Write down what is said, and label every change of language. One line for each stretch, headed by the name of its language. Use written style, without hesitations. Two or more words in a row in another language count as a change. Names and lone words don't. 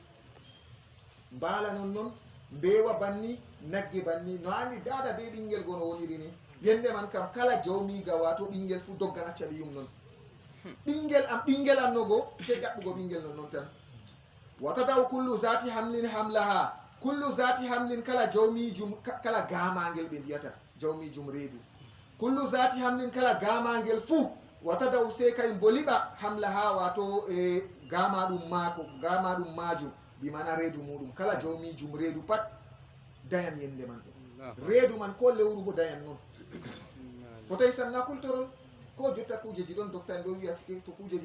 Fula: mbala non mbewa banni nagge banni no andi dada be ɓinguel gono woniri ni yende man kam kala jawmiga wato ɓinguel fuu doggan acca ɓiyum non ɓinguel am no go se ƴaɓɓugo ɓinguel non tan
Arabic: watadaw kullu zati hamlin
Fula: hamlaha kullu zati hamlin kala jawmijum kala gamagel ɓe mbiyata jawmijum reedu
Arabic: kullu zati hamlin
Fula: kala gamagel fuu watadaw se kay boliɓa hamlaha wato gamaɗum maako gamaɗum majum bimana reedu muɗum kala jawmijum reedu pat dayan yende man ɗo reedu man ko lewru bo dayan noon fotay sanna kultorol ko jotta kujeji ɗon docta en ɗo wiya sike to kujeji